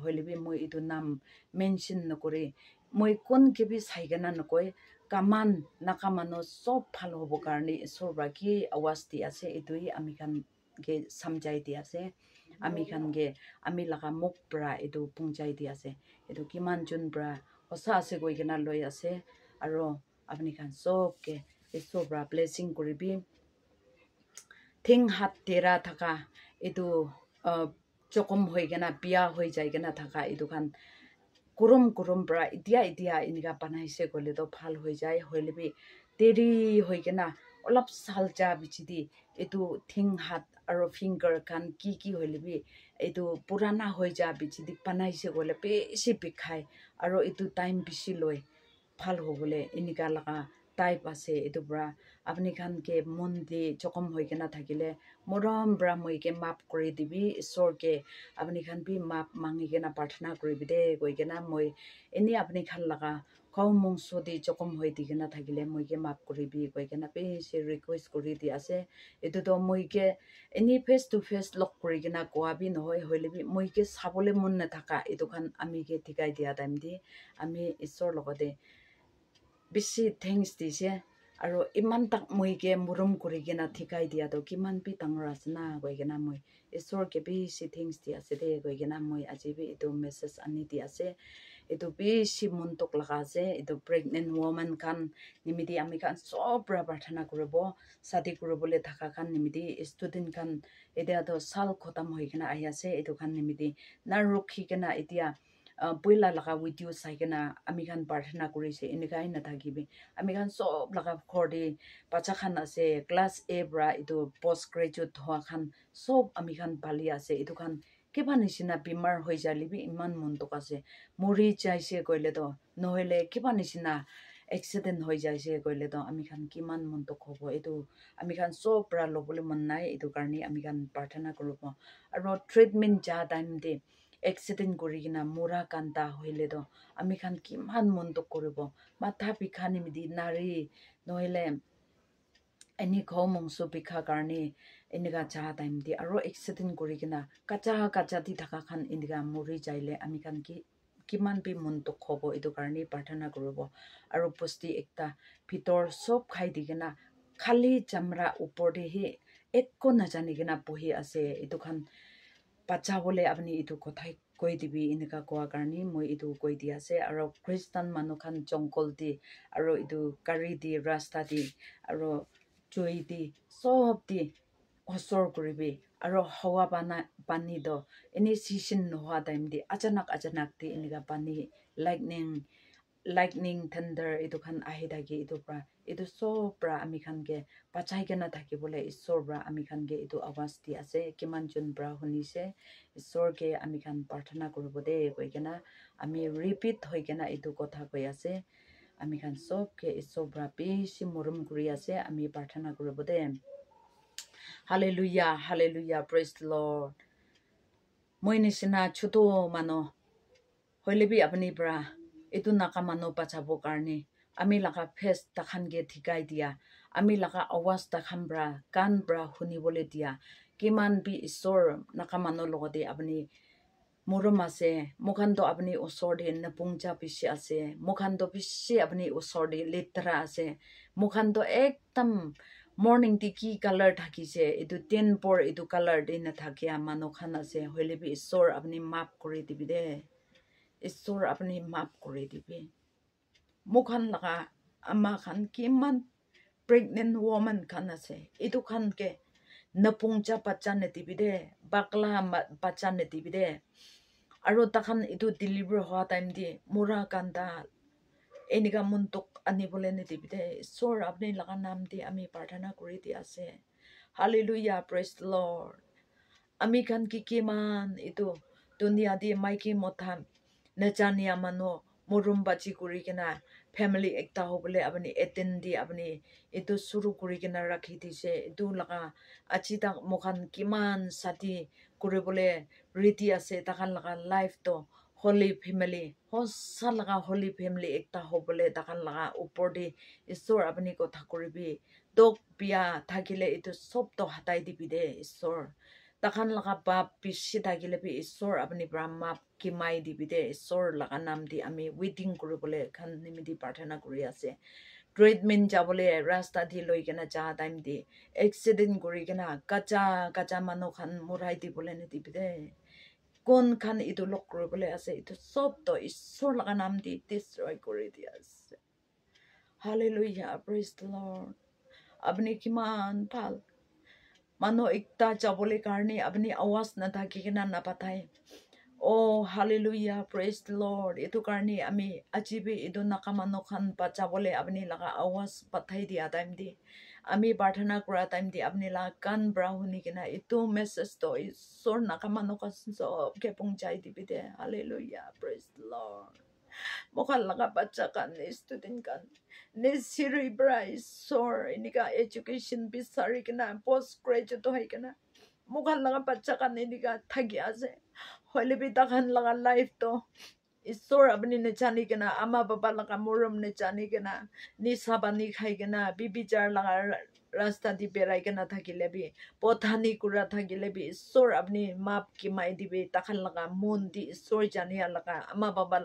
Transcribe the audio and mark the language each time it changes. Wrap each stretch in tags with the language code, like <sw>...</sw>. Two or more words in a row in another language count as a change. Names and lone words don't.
<nag>hoile bi moi etu nam mention nokore moi kon ke bi saigana nokoi kaman nakamano sob phalo hobo karni sorba ki awas di ase etui ami khan ke samjai di ase ami khan ge ami laga muk pra etu pungjai di ase etu kiman jun bra hosa ase goi kena loi ase aro apni khan sob ke esobra blessing koribi thing hat tera thaka etu chokom hoi gena pia hoi jai gena thaka etu khan kurum kurum bra itia iniga panai se gole to phal hoi jai hoile bi teri hoi gena olap salja bichidi etu thing hat aro finger kan ki hoile bi etu purana hoi ja bichidi panai se gole pe si bikhai aro etu time bisi loi phal hobole iniga laga type ase etu bra apni khan ke mon di chokom hoikena thakile morom bra moi ke map kori dibi isor ke apni khan bi map mangi kena prarthana koribi de koikena moi eni apni khan laga kau mongso di chokom hoi di kena thakile moi ke map koribi koikena pe se request kori di ase etu to moi ke eni</nag> <en>face to face</en> <nag>lok kori kena koa bi nohoi hoile bi moi ke sabole mon na thaka etu khan ami ke thikai dia time di ami isor logode bisi thanks dise aro iman tak moi ke murum kori kena thikai dia to kiman pi tangra asna koikena moi isor ke bisi thanks dia ase de koikena moi ajibi etu message ani dia ase etu bisi muntok laga ase etu</nag> <en>pregnant woman</en> <nag>kan nimidi ami kan sob pra prarthana koribo sadi koribole thaka kan nimidi student kan etia to sal khotam hoikena ahi ase etu kan nimidi na rukhi kena etia puila laga video sai kena ami kan prarthana korise enika na thakibi ami kan sob laga khorde bacha khan ase</nag> <en>class A</en> <nag>bra etu</nag> <en>post graduate</en> <nag>hoa khan sob ami kan bali ase etu kan kiba nisina bimar hoi jalibi iman muntok ase mori jaise koile to nohele kiba nisina accident hoi jaise koile to ami kan kiman muntok hobo etu ami kan sob pra lobole mon nai etu karni ami kan prarthana koribo aro treatment ja time de accident kori kina mura kanta hoile to ami kan kiman muntok koribo matha bikhani midi nari nohele any mongso bikha karni enika cha time di aro accident kori kina kacha di thaka khan enika mori jaile ami kan ki kiman bi muntok hobo etu karni prarthana koribo aro posti ekta pitor sob khai digena khali jamra upor de he ekko na jani kena bohi ase etu khan bacha bole apni etu kothai koi dibi enika koa karni moi etu koi di ase aro christian manu khan jongkol di aro etu gari di rasta di aro choi di sob di osor koribi aro hawa pani do</nag> <en>any season</en> <nag>no ha time di achanak di enika pani</nag> <en>lightning thunder</en> <nag>etu khan ahi dagi etu pra etu sob pra ami khan ke bachai kena thaki bole isor bra ami khan ke etu awas di ase kiman jun bra hunise isor ke ami khan prarthana koribo de koi kena ami repeat hoi kena etu kotha koi ase ami khan sob ke isor bra beshi morom kuri ase ami prarthana koribo de</nag> <en>hallelujah hallelujah praise the lord</en> <nag>moi nisina chuto mano hoilebi apni bra etu naka mano pachabo karni ami laga face takhan ge thikai dia ami laga awas takhan bra kan bra huni bole dia kiman bi isor naka mano logode apni morom ase mokhan to apni osor de napungja bishi ase mokhan to bishi apni osor de letra ase mokhan to ekdam morning ti ki color thakise etu 10 por etu color de na thakia mano khan ase hoilebi isor apni map kori dibi de isor apni map kori dibi mukhan laga ama khan kiman</nag> <en>pregnant woman</en> <nag>khan ase etu khan ke napungja bacha ne dibi de bakla bacha ne dibi de aro takhan etu deliver hoa time di mura kanda enika muntok ani bole ne dibi de isor apni laga nam di ami prarthana kori di ase</nag> <en>hallelujah praise the lord</en> <nag>ami khan ki kiman etu dunia di maiki motham najania mano morum bachi kuri kena family ekta hobole apni attendi apni etu suru kuri kena rakhi dise etu laga achita mokhan kiman sati kuribole ready ase takhan laga life to</nag> <en>holy family</en> <nag>hosa laga</nag> <en>holy family</en> <nag>ekta hobole takhan laga upor de isor apni kotha kuribi dok pia thakile etu sob to hatai dibi de isor takhan laga bab bishi thakile bi isor apni brahma kimai dibi de isor laga nam di ami waiting kuribole khan nimidi prarthana kuri ase treatment jabole rasta di loi kena ja time di accident kuri kena kacha manu khan murai di bole ne dibi de kon khan etu lok kuribole ase etu sob to isor laga nam di destroy kuri di ase</nag> <en>hallelujah praise the lord</en> <nag>apni kiman bhal mano ekta jabole karni apni awas na thaki kena na pathai</nag> <en>oh hallelujah praise the lord</en> <nag>etu karni ami ajibi etu nakamano khan bachabole apni laga awas pathai dia time di ami prarthana kura time di apni la kan brahuni kena etu message to isor nakamano kan sob ke pungchai dibi de</nag> <en>hallelujah praise the lord</en> <nag>mokhal laga bacha kan student kan ne siri bra isor inika education bisari kana</nag> <en>post graduate</en> <nag>hoy kana mukan laga bacha kan inika thagi ase hoile bi takan laga life to isor abni ne chani kana ama baba laga morom ne chani kana ni sabani khai kana bibichar laga rasta di berai kana thakile bi pothani kura thakile bi isor abni map ki mai di bi takan laga mon di isor jania laga ama baba</nag>